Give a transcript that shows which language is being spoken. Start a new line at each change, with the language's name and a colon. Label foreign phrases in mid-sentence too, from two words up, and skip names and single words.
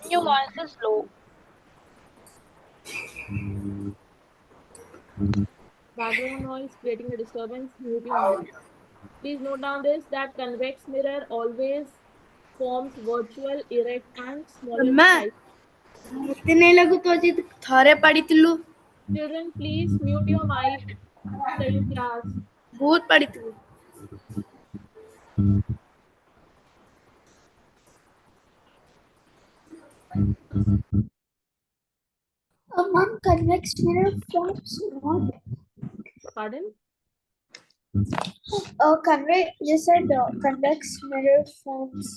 English: Your voice is low. background noise creating a disturbance. Mute your mic. Please note down this, that convex mirror always forms virtual, erect, and smaller in
Hindi: मम्मा
English: size.
Odia: ମତେ ନାଇଁ ଲାଗୁଛି ଆଜି ଥରେ ପଢିଥିଲୁ
English: Children, please mute your mic. Study class.
Odia: ବହୁତ ପଢିଥିଲୁ
English: Mom, convex mirror forms what? Pardon? You said convex mirror forms.